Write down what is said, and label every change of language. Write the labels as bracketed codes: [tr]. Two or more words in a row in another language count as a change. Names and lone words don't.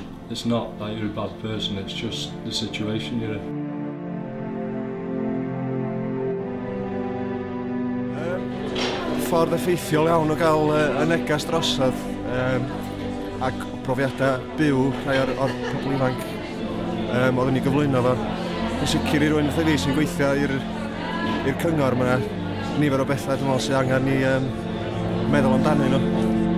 [en] It's not that you're a bad person, it's just the situation you're in. [cy] Ffordd effeithiol iawn o gael y neges drosodd ac profiadau byw rhai o'r pobl ifanc oeddwn ni gyflwyno fo. Yn sicr i rywun fatha fi sy'n gweithio i'r cyngor, mae 'na nifer o bethau dwi'n meddwl sydd angen ni meddwl amdanyn nhw.